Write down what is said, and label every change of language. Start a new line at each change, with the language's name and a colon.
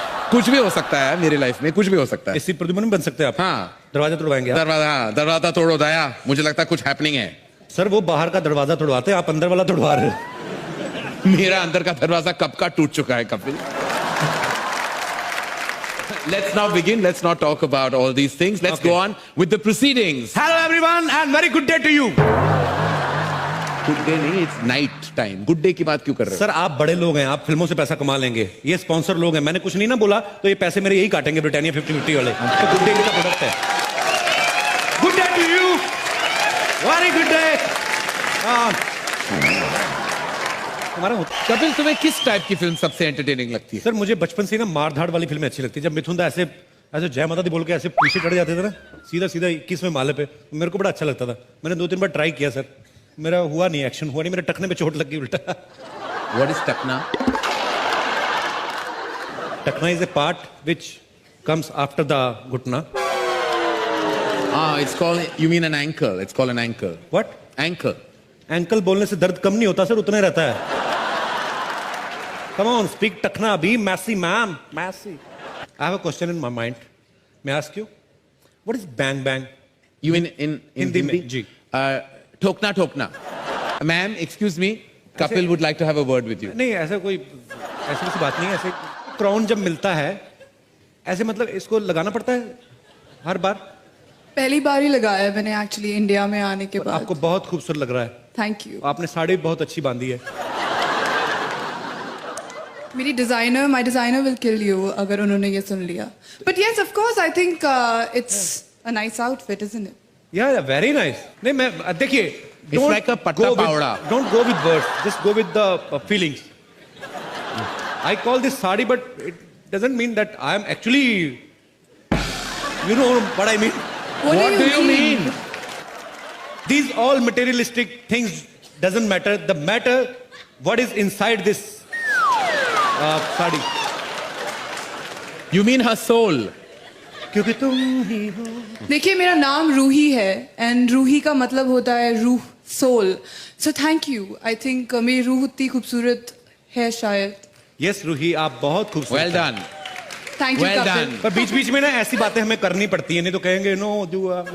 Hindi: कुछ भी हो सकता है मेरी लाइफ में, कुछ भी हो सकता है। इसी प्रद्युमन बन सकते हैं आप? हाँ। दरवाजा तोड़वाएंगे आप? दरवाजा तोड़ो दया, मुझे लगता है कुछ हैपनिंग है। सर वो बाहर का दरवाजा तोड़वाते हैं, आप अंदर वाला तोड़वा रहे हो। मेरा अंदर का दरवाजा कब का टूट चुका है Kapil.
English: Let's now begin. Let's not talk about all these things. Let's go on with the proceedings. Hello everyone and very good day to you. Good day
Hindi: नहीं,
English: it's night time. Good day
Hindi: की बात क्यों कर रहे हो? Sir आप बड़े लोग हैं, आप फिल्मों से पैसा कमा लेंगे। ये स्पॉन्सर लोग हैं, मैंने कुछ नहीं ना बोला तो ये पैसे मेरे यही काटेंगे, ब्रिटानिया 50-50 वाले। तो गुड डे का प्रोडक्ट है।
English: Good day to you, very good day.
Hindi: हमारा होता। कपिल, तुम्हें किस टाइप की फिल्म सबसे एंटरटेनिंग लगती है? सर मुझे बचपन से ही ना मार धाड़ वाली फिल्में अच्छी लगती है। जब मिथुन दा ऐसे ऐसे जय माता दी बोल के ऐसे पीछे चढ़ जाते थे ना, सीधा सीधा 21वें माले पे, मेरे को बड़ा अच्छा लगता था। मैंने 2-3 बार ट्राई किया सर, मेरा हुआ नहीं, एक्शन हुआ नहीं, मेरे टखने पे चोट लग गई उल्टा।
English: What is टकना? टखना is a part which comes after the घुटना। It's called, you mean an ankle. It's called an ankle. What? Ankle.
Hindi: Ankle बोलने से दर्द कम नहीं होता सर, उतना ही रहता है।
English: Come on, speak टखना be messy ma'am, messy. I have a question in my mind. May I ask you? What is bang bang? You mean in Hindi Hindi?
Hindi: में, जी। ठोकना ठोकना.
English: Ma'am, excuse me. Kapil would like to have a word with you.
Hindi: नहीं, ऐसा कोई ऐसी किसी बात नहीं है। ऐसे क्राउन जब मिलता है ऐसे, मतलब इसको लगाना पड़ता है हर बार? पहली बार ही लगाया है मैंने एक्चुअली इंडिया में आने के बाद। आपको बहुत खूबसूरत लग रहा है।
English: Thank you.
Hindi: आपने साड़ी बहुत अच्छी बांधी है। मेरी designer,
English: my designer will kill you
Hindi: अगर उन्होंने ये सुन लिया।
English: But yes, of course, I think it's a nice outfit, isn't it? Yeah very nice.
Hindi: नहीं, मैं देखिए,
English: It's like a patta pawda. Don't go with words, just go with the feelings. I call this sari, but it doesn't mean that I am actually, you know what I mean? What do you mean? These all materialistic things doesn't matter. The matter what is inside this sari. You mean her soul.
Hindi: क्योंकि तुम ही हो। देखिए, मेरा नाम रूही है and Ruhi का मतलब होता है रूह, soul.
English: So thank you.
Hindi: I think मेरी रूह उतनी खूबसूरत है शायद। यस रूही, आप बहुत खूबसूरत
English: Well
Hindi: हैं।
English: done. Thank you Well
Hindi: Kapil.
English: done.
Hindi: पर बीच बीच में ना ऐसी बातें हमें करनी पड़ती है, नहीं तो कहेंगे
English: No do.